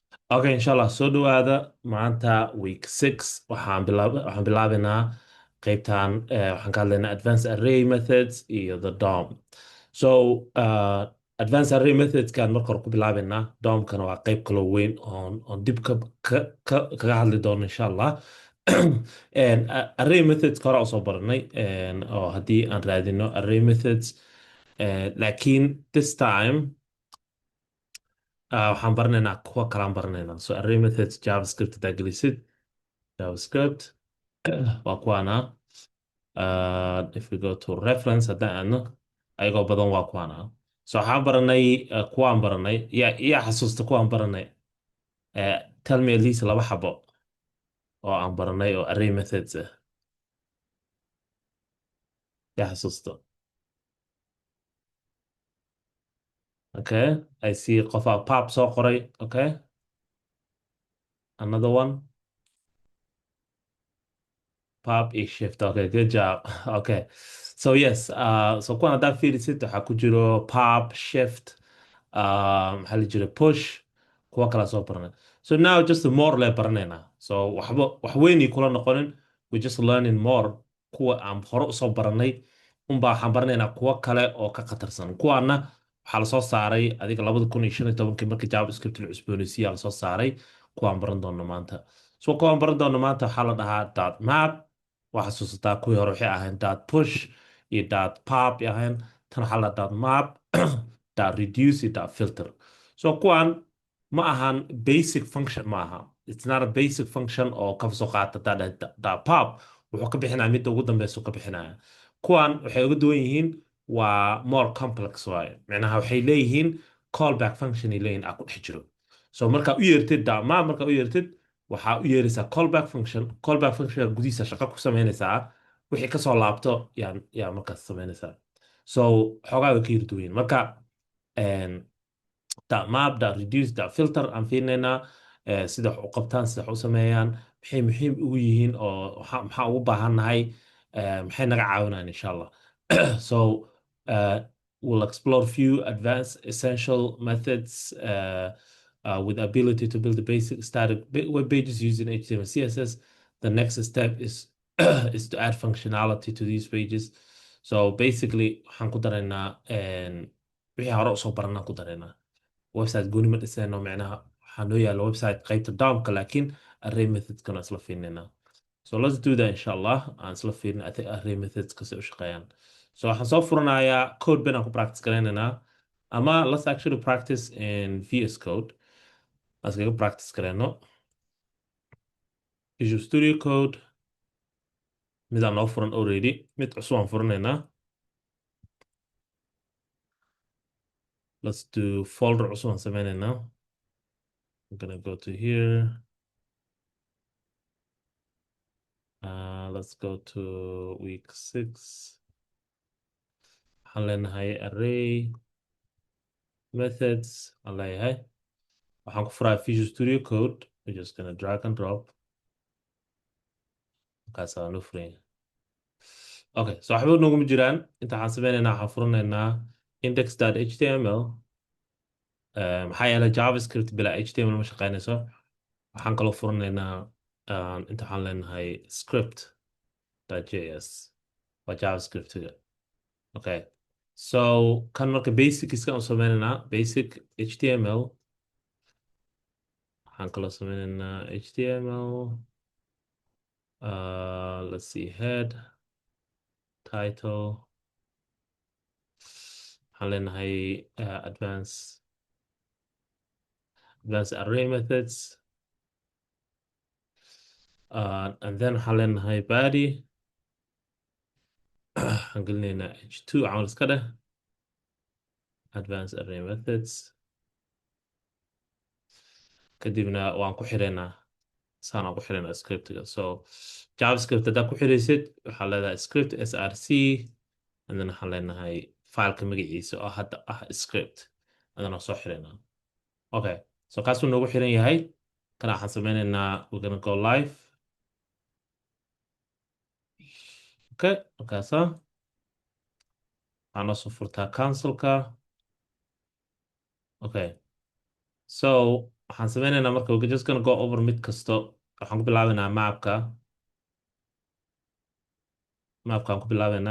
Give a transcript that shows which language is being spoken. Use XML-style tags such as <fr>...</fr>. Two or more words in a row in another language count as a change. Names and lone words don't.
<so>Okay, inshallah soo dhawaada maanta week 6 waxaan bilaabaynaa qeybtan waxaan ka hadlaynaa</so> <en>advanced array methods</en> <so>iyo</so> <en>the DOM. So advanced array methods</en> <so>kan marka hore ku bilaabaynaa. DOM-kana waa qeyb kaloo weyn oon dib kaga hadli doono inshallah.</so> <en>Array methods</en> <so>ka hore usoo baranay oo haddii aan raadino</so> <en>array methods</en> <so>laakiin</so> <en>this time</en> <so>waxaan baranaynaa kuwa kalaan baranaynaa.</so> <en>So array methods javascript</en> <so>hadaa gelisid javascript waa kuwaana.</so> <en>If we go to reference</en> <so>haddaan aadno ayagoo badan waa kuwaana. So waxaan baranay kuwaan baranay yaa xasuusta kuwaan baranay.</so> <en>Tell me at least</en> <so>laba xabo oo aan baranay oo</so> <en>array methods</en> <so>ah. Yaa xasuusta.</so> <en>Okay, I see</en> <so>qofaa pop soo qoray.</so> <en>Okay, another one. Pop is shift. Okay, good job. Okay. So yes, so</en> <so>kuwan haddaa fiirisid waxaa ku jiro pop, shift, maxaa la jira push, kuwa kala soo baranay.</so> <en>So now just more</en> <so>le baranaynaa. So wax weynii kula noqonin.</so> <en>We just learning more</en> <so>kuwa aan hore usoo baranay. Unbaa waxaan baranaynaa kuwa kale oo ka khatarsan. Kuwaana waxaa lasoo saaray adiga 2015 markii JavaScript la cusboonaysiiyaa lasoo saaray kuwaan baran doono maanta. So kuwaan baran doono maanta waxaa la dhahaa .map. Waa xasuusataa kuwii hore waxay ahayn .push iyo .pop ahayn. Tan waxaa la .map, .reduce iyo .filter. So kuwan ma ahan</so> <en>basic function</en> <so>ma aha.</so> <en>It's not a basic function</en> <so>oo ka soo qaata .pop wuxuu ka bixinaya midda ugu dambeysa ka bixinaya. Kuwan waxay uga duwan yihiin waa</so> <en>more complex</en> <so>waaye. Macnaha waxay leeyihiin</so> <en>callback function</en> <so>ay leeyihiin ku dhex jiro. So markaa u yeertid .map markaa u yeertid waxaa u yeeraysaa</so> <en>callback function</en> <so>gudihiisa shaqo ku samaynaysaa wixii ka soo laabto yaa markaas samaynaysaa. So xoogaa way ka yiri duwan yihiin. Marka .map, .reduce, .filter aan fiirinaynaa sida wax u qabtaan sida wax u sameeyaan maxay muhiim ugu yihiin oo maxaa ugu baahannahay maxay naga caawinayaan insha Allah.</so> <en>So we'll explore few advanced essential methods with the ability to build the basic static web pages using HTML and CSS. The next step is is to add functionality to these pages. So basically</en> <so>waxaan ku daraynaa wixii hore usoo baranaan ku daraynaa. Website gooni ma dhisayno macnaha waxaa noo yaala website qaybta DOM-ka laakiin</so> <en>array methods-</en> <so>kana isla fiirinaynaa.</so> <en>So let's do that inshallah.</en> <so>Aan isla fiirin</so> <en>array methods-</en> <so>ka si u shaqeeyaan. So waxaan soo furanayaa</so> <en>code bin</en> <so>aan ku practice garaynaynaa ama</so> <en>let's actually practice in VS Code. Let's go practice karayno.</en> <so>Visual Studio Code mid aan noo furan already mid cusub aan furanaynaa.</so> <en>Let's do folder</en> <so>cusub aan sameynaynaa.</so> <en>I'm gonna go to here. Let's go to week 6.</en> <so>Waxaan leenahay</so> <en>array methods</en> <so>aan leeyahay. Waxaan ku furaa Visual Studio Code.</so> <en>We're just gonna drag and drop.</en> <so>Markaas aan u furay.</so> <en>Okay, so</en> <so>waxba nooguma jiraan. Inta waxaan sameynaynaa waxaan furanaynaa index.html. maxaa yeelay JavaScript bilaa HTML ma shaqeynayso. Waxaan kaloo furanaynaa inta waxaan leenahay script.js waa JavaScript-ga.</so> <en>Okay, so</en> <so>kan marka basic iska u sameynaynaa</so> <en>basic HTML.</en> <so>waxaan kaloo sameynaynaa HTML.</so> <en>Let's see head title.</en> <so>waxaan leenahay</so> <en>advanced array methods. And then</en> <so>waxaan leenahay body. waxaan gelinaynaa h2 camal iska dheh</so> <en>advanced array methods.</en> <so>kadibna waan ku xiraynaa saan aan ku xiraynaa script-ga. So JavaScript haddaa ku xiraysid waxaa leedahay</so> <en>script src and then</en> <so>waxaan leenahay fileka magaciisa oo hadda script</so> <en>and then</en> <so>waan soo xiraynaa. Okay, so kaasuu noogu xiran yahay. kana waxaan sameynaynaa</so> <en>we're gonna go live.</en> <so>Okay, markaasa waxaan noo furtaa cancelka.</so> <en>Okay, so</en> <so>waxaan sameynaynaa marka</so> <en>we're just gonna go over</en> <so>mid kasto. Waxaan ku bilaabaynaa mapkaan ku bilaabaynaa.</so>